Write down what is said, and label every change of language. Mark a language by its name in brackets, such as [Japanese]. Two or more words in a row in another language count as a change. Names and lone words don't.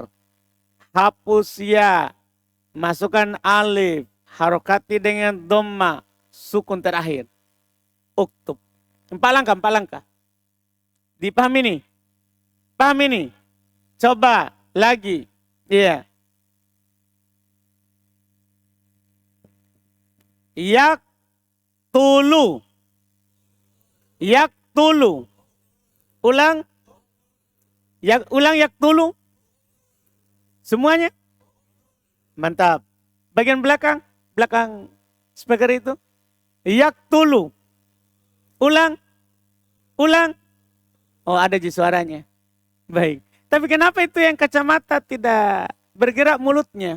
[Indonesian] Hapus ya. Masukkan alif. Harokati dengan dhammah. Sukun terakhir. Uktub. 4 langkah. Dipahami nih? Paham ini? Coba lagi. Iya. [Arabic] Yaktulu. [Indonesian] Yaktulu. Ulang. Ulang yaktulu. Semuanya. Mantap. Bagian belakang. Belakang speaker itu. Yaktulu. Ulang. Ulang. Oh, ada di suaranya. Baik. Tapi kenapa itu yang kacamata tidak bergerak mulutnya?